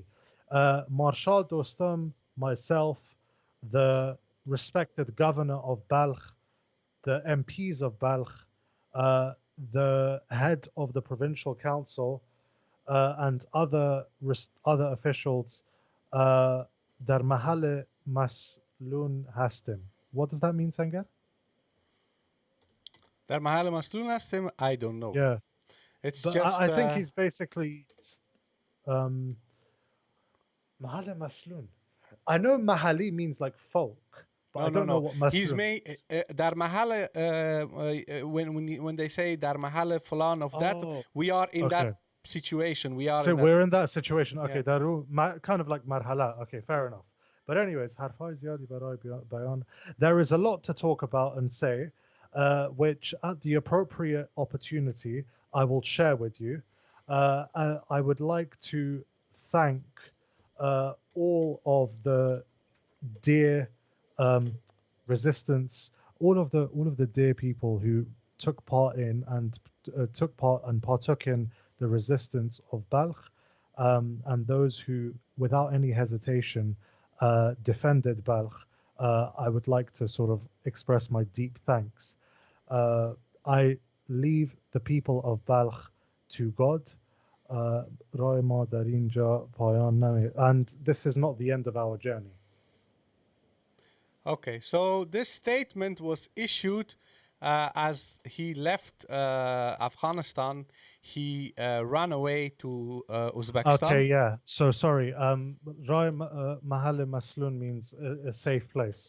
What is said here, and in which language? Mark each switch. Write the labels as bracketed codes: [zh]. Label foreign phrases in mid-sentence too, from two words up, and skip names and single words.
[en] Marshal Dostum, myself, the respected governor of Balkh, the MPs of Balkh, the head of the provincial council, and other officials, [fa] uh, در محل مسلون هستیم. [en] What does that mean, Sangar? [fa] در محل مسئول هستیم. [en] I don't know. Yeah, It's but just I think he's basically [fa] محل مسلون. [en] I know mahali means like folk, but I don't know what He's masloon made means. [fa] در محل [en] when they say [fa] در محل فلان [en] of that, Oh, we are in okay. that situation. We are So in that. we're in that situation. Okay, Yeah. daru kind of like marhala. Okay, fair enough. But anyways, [fa] حرف‌های زیادی برای بیان. [en] There is a lot to talk about and say, which at the appropriate opportunity I will share with you. I would like to thank all of the dear resistance, all of the dear people who took part and partook in the resistance of Balkh, and those who, without any hesitation, defended Balkh. I would like to sort of express my deep thanks. I leave the people of Balkh to God. [fa] رای ما در اینجا پایان نمی- [en] And this is not the end of our journey. Okay, so this statement was issued as he left Afghanistan. He ran away to Uzbekistan. Okay, yeah. So sorry. [fa] رای محل مسلون [en] means a safe place.